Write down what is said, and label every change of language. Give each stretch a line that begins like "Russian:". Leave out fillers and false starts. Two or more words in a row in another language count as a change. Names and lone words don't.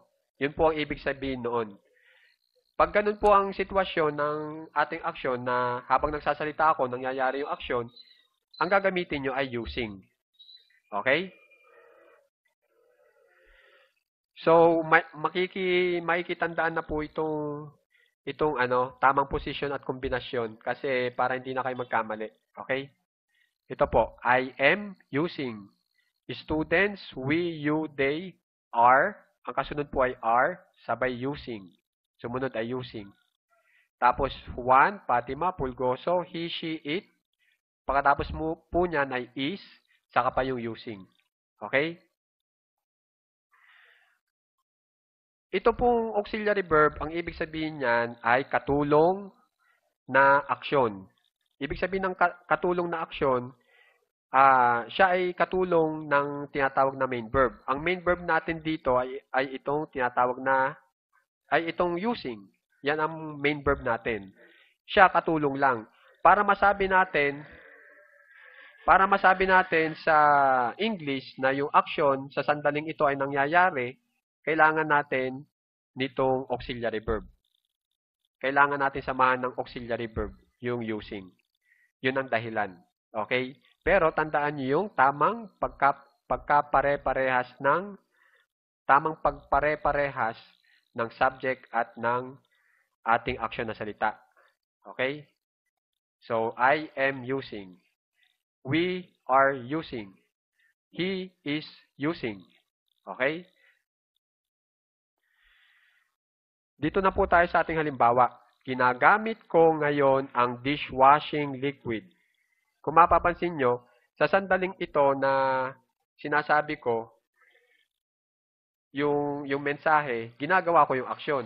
Filipino: Yun po ang ibig sabihin noon. Pag ganun po ang sitwasyon ng ating aksyon na habang nagsasalita ako, nangyayari yung aksyon, ang gagamitin nyo ay using. Okay? So, makikitandaan na po itong tamang posisyon at kombinasyon kasi para hindi na kayo magkamali. Okay? Ito po,
English: I am using. Students, we, you, they, are.
Filipino: Ang kasunod po ay are, sabay using. Sumunod ay using. Tapos, Juan, Fatima, Pulgoso,
English: he, she, it.
Filipino: Pagkatapos po niyan ay is, saka pa yung using. Okay? Ito pong
English: auxiliary verb,
Filipino: ang ibig sabihin niyan ay katulong na aksyon. Ibig sabihin ng katulong na aksyon, siya ay katulong ng tinatawag na
English: main verb.
Filipino: Ang
English: main verb
Filipino: natin dito ay itong tinatawag na, ay itong using. Yan ang
English: main verb
Filipino: natin. Siya katulong lang. Para masabi natin sa English na yung action sa sandaling ito ay nangyayari, kailangan natin nitong
English: auxiliary verb.
Filipino: Kailangan natin samahan ng
English: auxiliary verb,
Filipino: yung using. Yun ang dahilan. Okay? Pero tandaan niyo yung tamang pagkapare-parehas ng subject at ng ating action na salita.
English: Okay? So, I am using. We are using. He is using. Okay?
Filipino: Dito na po tayo sa ating halimbawa. Ginagamit ko ngayon ang
English: dishwashing liquid.
Filipino: Kung mapapansin nyo, sa sandaling ito na sinasabi ko, yung mensahe, ginagawa ko yung aksyon.